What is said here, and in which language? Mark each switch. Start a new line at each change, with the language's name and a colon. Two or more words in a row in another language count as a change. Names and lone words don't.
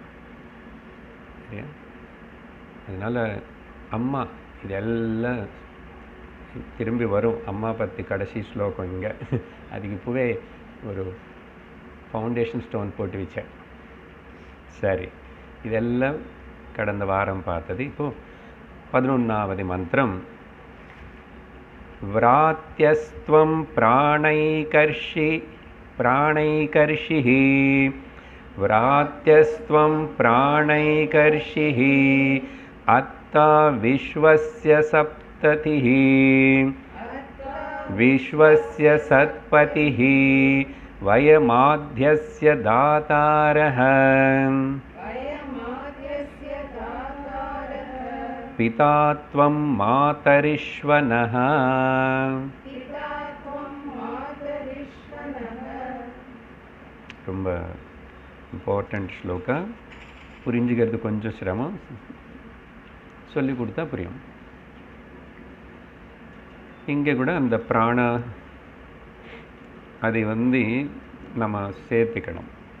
Tamil: சரியா? அதனால் அம்மா இதெல்லாம் திரும்பி வரும். அம்மா பற்றி கடைசி ஸ்லோகம் இங்கே, அதுக்கு இப்போவே ஒரு
English: foundation stone
Tamil: போட்டு வச்சேன். சரி, இதெல்லாம் கடந்த வாரம் பார்த்தது. இப்போது 11வது மந்திரம்.
Sanskrit: व्रात्यस्त्वं प्राणैकर्षिः व्रात्यस्त्वं प्राणैकर्षिः अत्ता विश्वस्य सप्ततिः विश्वस्य सत्पतिः वयमाद्यस्य दातारः पिता त्वं मातरिश्वनः.
Tamil: ரொம்ப இம்பார்ட்டண்ட் ஸ்லோகா. புரிஞ்சுக்கிறது கொஞ்சம் சிரமம், சொல்லி கொடுத்தா புரியும். இங்கே கூட அந்த பிராண அதை நம்ம சேர்த்துக்கணும்.